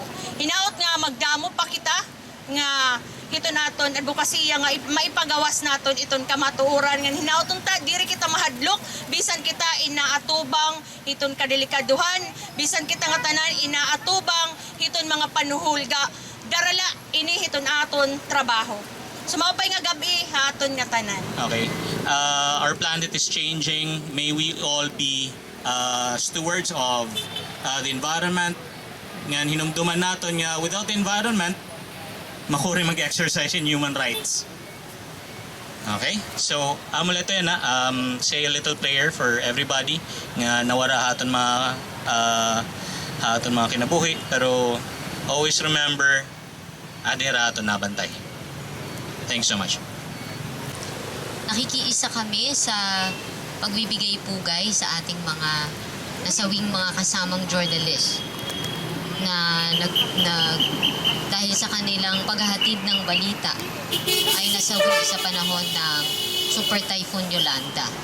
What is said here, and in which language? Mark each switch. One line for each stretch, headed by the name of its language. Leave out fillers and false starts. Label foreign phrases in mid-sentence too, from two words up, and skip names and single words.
Waray: Hinaot nga magdamo pa kita nga hito naton advokasya nga maipagawas naton iton kamatuoran nga hinaoton ta diri kita mahadlok bisan kita inaatubang hiton kadelikaduhan, bisan kita nga tanan inaatubang hiton mga panuhulga darala ini hiton aton trabaho. Sumapay nga gabi ha aton nga tanan.
English: Okay. Our planet is changing. May we all be stewards of the environment.
Waray: Nga hinumduman naton nga
English: without the environment,
Waray: makuri mag-exercise
English: in human rights. Okay? So, amuleto yan say a little prayer for everybody
Waray: nga nawara haton mga kinabuhi.
English: Pero always remember,
Waray: adira haton nabantay.
English: Thanks so much.
Filipino: Nakikiisa kami sa pagbibigay pugay sa ating mga nasawing mga kasamang journalist na dahil sa kanilang paghahatid ng balita ay nasawi sa panahon ng Super Typhoon Yolanda.